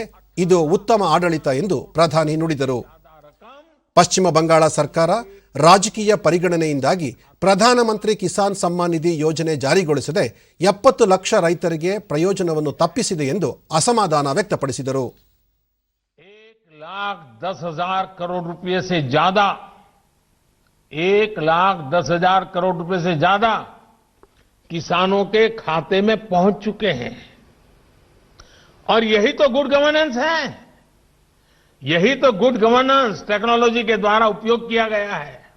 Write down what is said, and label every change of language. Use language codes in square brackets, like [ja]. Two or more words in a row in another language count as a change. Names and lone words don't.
[kn] ಇದು ಉತ್ತಮ ಆಡಳಿತ ಎಂದು ಪ್ರಧಾನಿ ನುಡಿದರು. ಪಶ್ಚಿಮ ಬಂಗಾಳ ಸರ್ಕಾರ ರಾಜಕೀಯ ಪರಿಗಣನೆಯಿಂದಾಗಿ ಪ್ರಧಾನಮಂತ್ರಿ ಕಿಸಾನ್ ಸಮ್ಮಾನ್ ನಿಧಿ ಯೋಜನೆ ಜಾರಿಗೊಳಿಸದೆ 70 ಲಕ್ಷ ರೈತರಿಗೆ ಪ್ರಯೋಜನವನ್ನು ತಪ್ಪಿಸಿದೆ ಎಂದು ಅಸಮಾಧಾನ ವ್ಯಕ್ತಪಡಿಸಿದರು. [hi] 1,10,000 करोड़ रुपए से ज्यादा 1,10,000 करोड़ रुपए से ज्यादा किसानों के खाते में पहुंच चुके हैं. और यही तो [en] good governance [hi] है. यही तो [en] good governance technology [hi] के द्वारा उपयोग किया गया है.